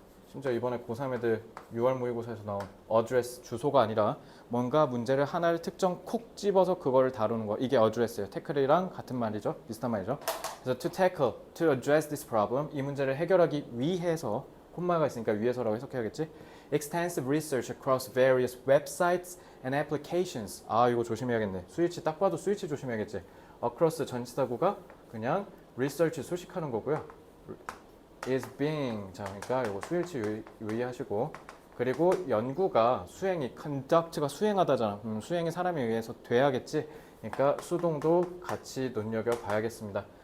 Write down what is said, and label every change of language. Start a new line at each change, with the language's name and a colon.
Korean: 심지어 이번에 고3 애들 6월 모의고사에서 나온 어드레스 주소가 아니라 뭔가 문제를 하나를 특정 콕 집어서 그거를 다루는 거. 이게 어드레스예요. 태클이랑 같은 말이죠. 비슷한 말이죠. 그래서
English: to tackle, to address this problem,
Korean: 이 문제를 해결하기 위해서, 콤마가 있으니까 위해서라고 해석해야겠지.
English: extensive research across various websites and applications.
Korean: 아, 이거 조심해야겠네. 스위치 딱 봐도 스위치 조심해야겠지. across 전치사구가 그냥 research 수식하는 거고요.
English: is being,
Korean: 자, 그러니까 이거 스위치 유의하시고, 그리고 연구가 수행이 conduct가 수행하다잖아. 수행이 사람에 의해서 돼야겠지. 그러니까 수동도 같이 눈여겨봐야겠습니다.